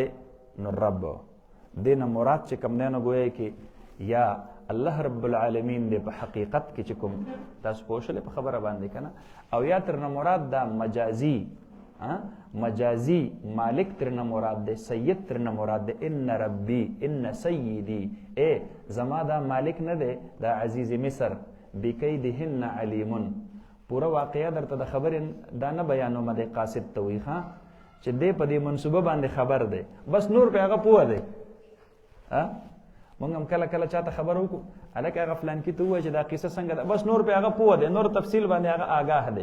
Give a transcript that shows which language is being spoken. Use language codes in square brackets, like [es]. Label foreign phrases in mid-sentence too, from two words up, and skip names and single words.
[ps] نو رب دې نه مراد چې کوم دی نو ګویا کې یا [ar] الله رب العالمین [ps] دی په حقیقت کې چې کوم تاسو پوه شولې په خبره باندې که نه، او یا تر نه مراد دا مجازي مالک تر نه مراد دی، سید تر نه مراد دی. [ar] ان ربی ان سیدی، [ps] اے زما دا مالک نه دی دا عزیز مصر، [ar] بکیدهن علیمون. [ps] پوره واقعه درته د خبرې دا نه بیانومه دی، قاصد ته وایي چې دی په دې منصوبه باندې خبر دی، بس نور په هغه پوه دی. مونږ هم کله کله چاته خبر وکړو، هلکه هغه فلانکي ته ووایه چې دا قصه څنګه ده، بس نور په هغه پوه دی، نور تفصیل باندې هغه آګاه دی.